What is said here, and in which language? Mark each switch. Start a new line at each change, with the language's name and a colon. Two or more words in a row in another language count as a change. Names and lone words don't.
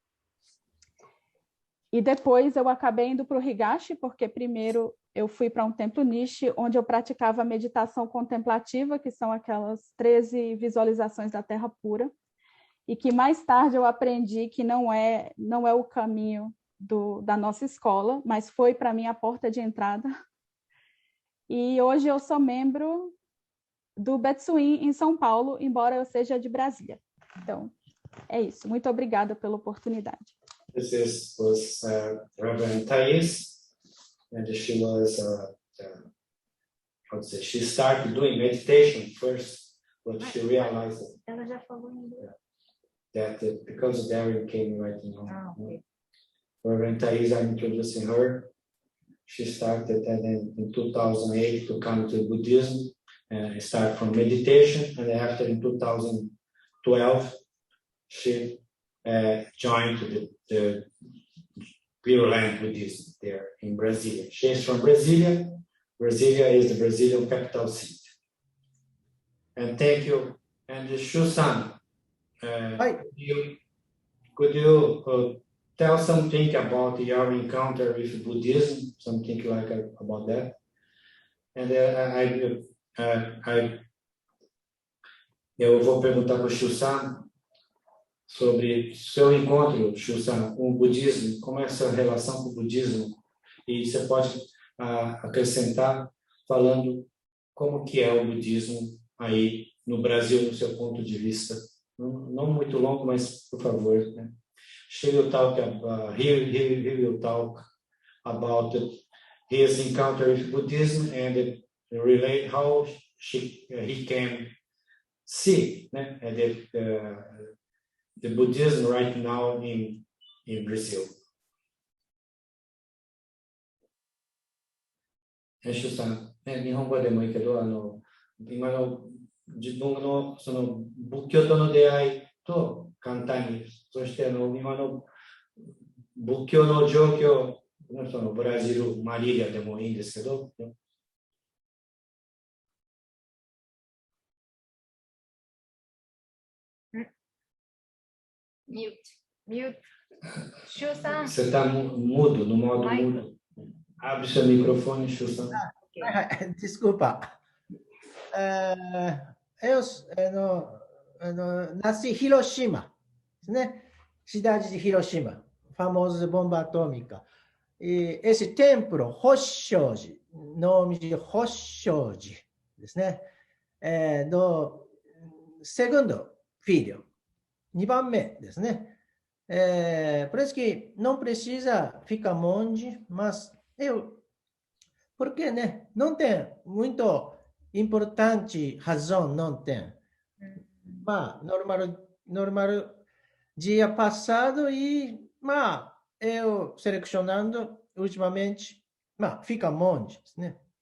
Portuguese: E depois eu acabei indo para o Higashi, porque primeiro eu fui para um templo niche, onde eu praticava meditação contemplativa, que são aquelas 13 visualizações da Terra pura, e que mais tarde eu aprendi que não é o caminho da nossa escola, mas foi para mim a porta de entrada. E hoje eu sou membro do Betsuim, em São Paulo, embora eu seja de Brasília. Então, é isso. Muito obrigada pela oportunidade.
English: This was Reverend Thais, and she was, she started doing meditation first, but she realized
Portuguese: Ela já falou em inglês.
English: that because Darren came right now. Okay. Reverend Thais, I'm introducing her. She started in 2008 to come to Buddhism and start from meditation, and after in 2012 she joined the Pure Land Buddhism there in Brasília. She is from Brasília. Brasília is the Brazilian capital city. And thank you. And Shu-san, could you tell something about your encounter with Buddhism, something like about that?
Portuguese: And eu vou perguntar para o Shu-san sobre seu encontro, Shu-san, com o budismo, como é a sua relação com o budismo, e você pode acrescentar falando como que é o budismo aí no Brasil, no seu ponto de vista. Não muito longo, mas por favor, né?
English: He will talk about his encounter with Buddhism and relate how he can see the Buddhism right now in Brazil.
Japanese: 編集さん、日本語でもいいけど、今の自分のその仏教との出会いと簡単に、そして今の仏教の状況、そのブラジル、マリリアでもいいんですけど。
Portuguese: Mute. Shu-san. Você está mudo, no modo mudo. Abre seu microfone, Shu-san. Desculpa. Eu nasci em Hiroshima, né? Cidade de Hiroshima, famosa bomba atômica. E esse templo, Hosshoji, nome de Hosshoji, né? Do segundo filho,
Japanese: 2 番目ですね。
Portuguese: Por isso que não precisa ficar monge, mas porque, né? Não tem muito importante razão, não tem. Mas normal dia passado e eu selecionando ultimamente, fica monge, né?